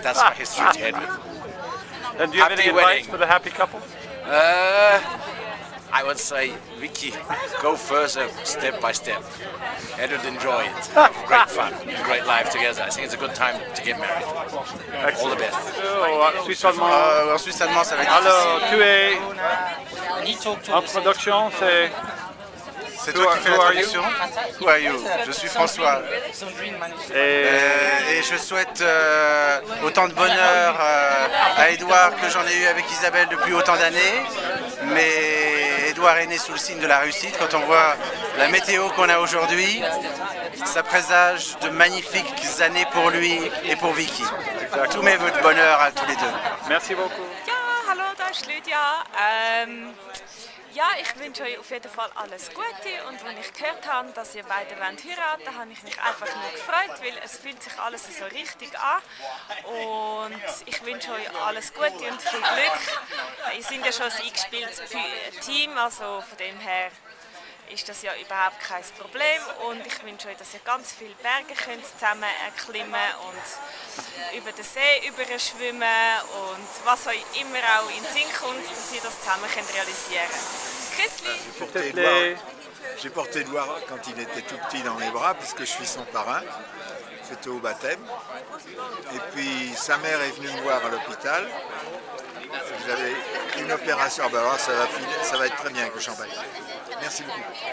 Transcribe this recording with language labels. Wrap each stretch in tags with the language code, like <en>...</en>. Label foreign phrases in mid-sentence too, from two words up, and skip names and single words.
<en>That's my history to Edward. And do you have any Happy advice wedding. for the happy couple? I would say, Vicky, go further step by step. Edward, enjoy it. Great fun, great life together. I think it's a good time to get married. All the best.</en> <fr>Suisse allemand. En Suisse allemand, ça va être Alors, tu es en production, c'est... C'est toi qui fais la</fr> <en>Who are you?</en> <fr>traduction?</fr> <en>Who are you?</en> <fr>Je suis François. Et je souhaite autant de bonheur à Édouard que j'en ai eu avec Isabelle depuis autant d'années. Mais Édouard est né sous le signe de la réussite. Quand on voit la météo qu'on a aujourd'hui, ça présage de magnifiques années pour lui et pour Vicky. Tous mes vœux de bonheur à tous les deux. Merci beaucoup.</fr> <de>Ja, hallo, da ist Lydia. Ja, ich wünsche euch auf jeden Fall alles Gute und als ich gehört habe, dass ihr beide heiraten wollt, habe ich mich einfach nur gefreut, weil es fühlt sich alles so richtig an und ich wünsche euch alles Gute und viel Glück. Ihr seid ja schon ein eingespieltes Team, also von dem her ist das ja überhaupt kein Problem und ich wünsche euch, dass ihr ganz viele Berge könnt zusammen erklimmen und über den See überschwimmen und was euch immer auch in den Sinn kommt, dass ihr das zusammen könnt realisieren könnt.</de> <fr>J'ai porté Édouard quand il était tout petit dans mes bras, puisque je suis son parrain. C'était au baptême. Et puis sa mère est venue me voir à l'hôpital. J'avais une opération. Ah ben alors ça va être très bien avec le champagne. Merci beaucoup.</fr>